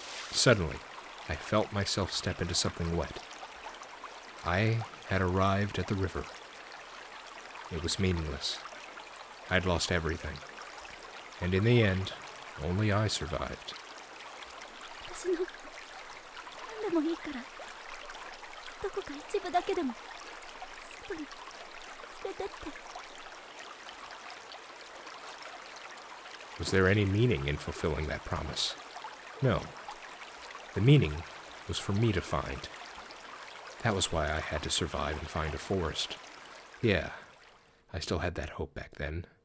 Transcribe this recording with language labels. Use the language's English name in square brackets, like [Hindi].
[English] Suddenly, I felt myself step into something wet. I had arrived at the river. It was meaningless. I'd lost everything. And in the end, only I survived. [Japanese] 私の何でもいいからどこか一部だけでも外に連れてって。 [English] Was there any meaning in fulfilling that promise? No. The meaning was for me to find. That was why I had to survive and find a forest. Yeah, I still had that hope back then.